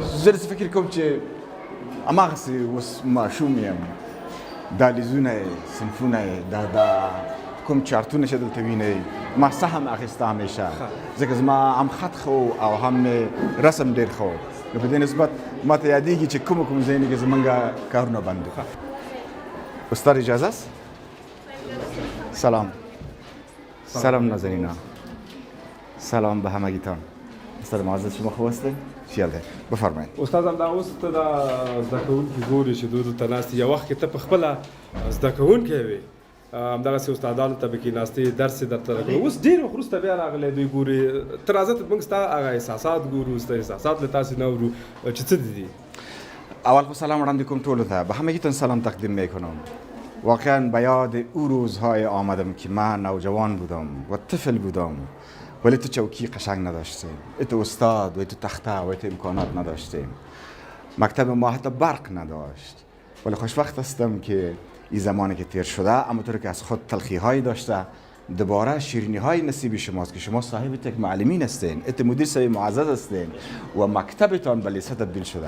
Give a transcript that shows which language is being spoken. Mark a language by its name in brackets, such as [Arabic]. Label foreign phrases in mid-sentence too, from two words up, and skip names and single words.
[Pashto] زه داسې فکر کوم چې هماغسې اوس ماشوم یم دهلیزونه یې صنفونه یې دا کوم چارتونه چې دلته وینئ ما سهم اخیسته همیشه ځکه زما هم خط ښه او هم مې رسم ډېر ښه و نو په دې نسبت ما ته یادېږي چې کوم ځایونه کې زمونږ کارونه بند وو. [Persian] استاد اجازه است؟ سلام نازنینا، سلام به همگیتان. استاد معزز شما خوب هستید؟ خیاله بفرمایید. [Pashto] استاد هم دا اوس ته دا زده کوونکي ګوري چې دوی دلته ناست یو وخت کې ته په خپله زده کوونکی وې همدغسې استادانو ته به کېناستې درس یې درته راکړو اوس ډېر وخت وروسته بیا راغلی دوی ګوري ته راځه موږ ستا هغه احساسات ګورو ستا احساسات له تاسې نه اورو چې څه دي. [Persian] اول خود [Pashto] سلام وړاندې کوم ټولو ته [Persian] به همگیتان سلام تقدیم میکنم. واقعا به یاد او روزهای آمدم که من نوجوان بودم و طفل بودم ولی تو چوکی قشنگ نداشتیم، تو استاد و تو تخته و تو امکانات نداشتیم، مکتب ما حتی برق نداشت ولی خوشبخت هستم که این زمانی که تیر شده اما طور که از خود تلخی هایی داشته دوباره شیرینی های نصیب شماست که شما صاحب تک معلمین هستین، ات مدیر صاحب معزز هستین و مکتبتان به لیست تبدیل شده.